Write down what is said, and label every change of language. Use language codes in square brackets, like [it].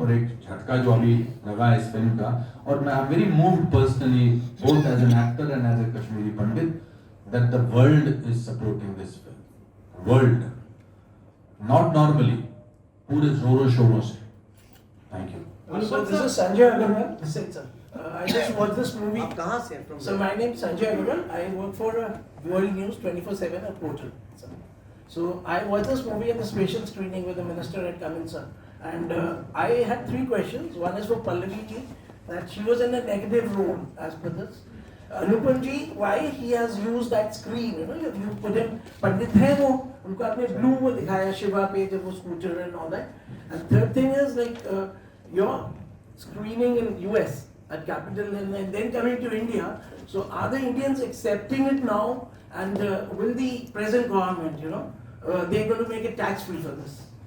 [hi] और एक झटका जो अभी लगा है इस फिल्म का, और मैं [en] I am very moved personally both as an actor and as a Kashmiri Pandit that the world is supporting this film. World, not normally, [hi] पूरे जोरों शोरों से। [en] Thank you. So this is Sanjay Agarwal. I just watched this movie. [hi] कहाँ से? [en] So my name is Sanjay Agarwal. I work for World News 24/7, a portal. So I watched this movie in the special screening with the minister had come in, sir. And I had 3 questions. One is for Pallavi ji, that she was in a negative role as per this. Anupam ji, why he has used that screen? You know, you put him [hi] पंडित है वो, उनको आपने blue वो दिखाया शिवा पे जब वो scooter [en] and all that. And third thing is like your screening in US at Capitol and then coming to India. So are the Indians accepting it now? And will the present government, you know, they're going to make it tax free for this?